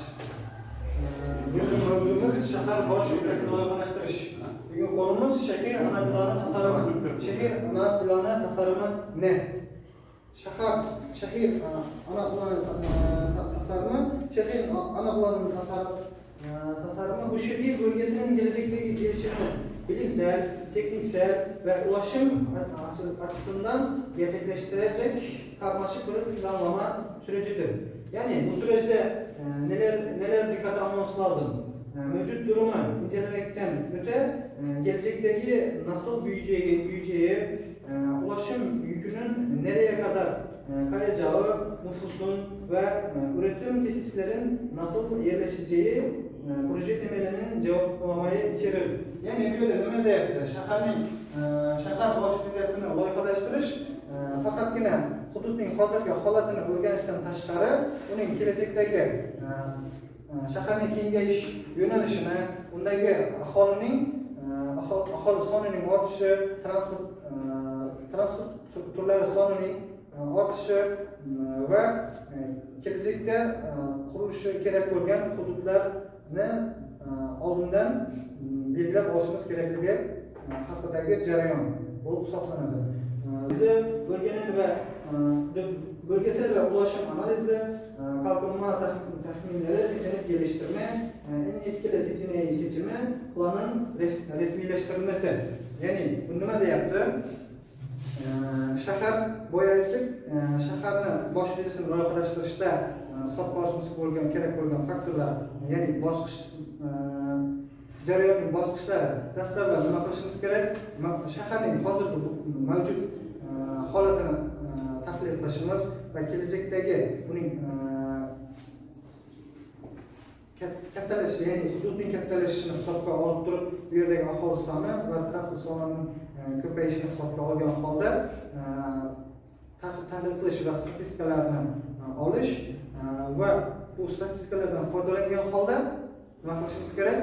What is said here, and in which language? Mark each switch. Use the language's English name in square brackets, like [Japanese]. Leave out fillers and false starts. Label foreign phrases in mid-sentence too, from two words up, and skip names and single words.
[Uzbek] Bugun mavzumuz shahar bosh rejasini loyihalashtirish. [Turkish] Bugun konumuz shahar ana plani tasarrumi. Shahar ana plani tasarrumi ne? Shahar ana plani tasarrumi, shahar ana plani tasarrumi bu shahar bölgesinin gelecekteki gelişimini bilimsel, tekniksel ve ulaşım açısından gerçekleştirecek karmaşık bir planlama sürecidir. Yani bu süreçte neler dikkate almamız lazım? Mevcut durumu incelemekten öte gelecekteki nasıl büyüyeceği, ulaşım yükünün nereye kadar kayacağı, nüfusun ve üretim tesislerin nasıl yerleşeceği proje temelinin cevaplamayı içerir. Yani böyle [Uzbek] nima deyapti? Shahar bosh rejasini loyihalashtirish faqatgina hududning hozirgi holatini o'rganishdan tashqari, uning kelajakdagi shaharning kengayish yo'nalishini, undagi aholi sonining ortishi, transport turlari sonining ortishi va kelajakda qurilishi kerak bo'lgan hududlarni oldindan belgilab olishimiz kerakligi haqidagi jarayon bo'lib hisoblanadi. [Turkish] Bizi bölgesel ve ulaşım analizi, kalkınma tahminleri, seçenek geliştirme, en etkili seçimi, planın resmileştirilmesi. [Uzbek] Yani bu nima deyapti? Shahar boyaylik, shaharni bosh rejasini loyihalashtirishda hisobga olishimiz kerak bo'lgan faktorlar, ya'ni bosqich jarayonning bosqichlari. Dastlabki nima qilishimiz kerak? Shaharning hozirgi mavjud holatini tahlil qilishimiz va kelajakdagi uning kattalashi, ya'ni hududning kattalashishini hisobga olib turib, bu yerdagi aholi soni va transport sonining ko'payishini hisobga olgan holda tahlil qilish va statistikalarni olish va bu statistikalardan foydalangan holda nima qilishimiz kerak?